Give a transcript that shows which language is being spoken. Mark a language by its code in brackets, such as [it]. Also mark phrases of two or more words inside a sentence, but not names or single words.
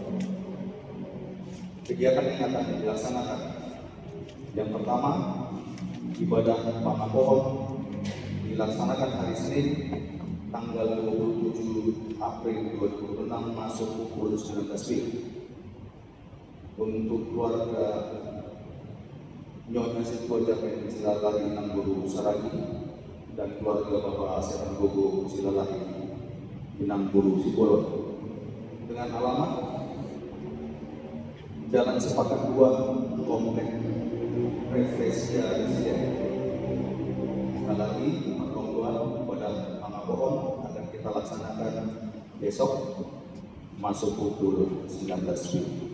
[id] Kegiatan yang akan dilaksanakan, yang pertama, ibadah panah pohon dilaksanakan hari Senin tanggal 27 April 2026 masuk pukul 19 WIB. Untuk keluarga Nyonya Sitwa Jamin Silalahi Inang Saragi dan keluarga Bapak Sepan Gogo Silalahi Inang Sibolon, dengan alamat Jalan Sepakat 2, Komplek Refresia Residen. Sekali lagi, pertemuan pada panah pohon akan kita laksanakan besok masuk pukul 19 WIB.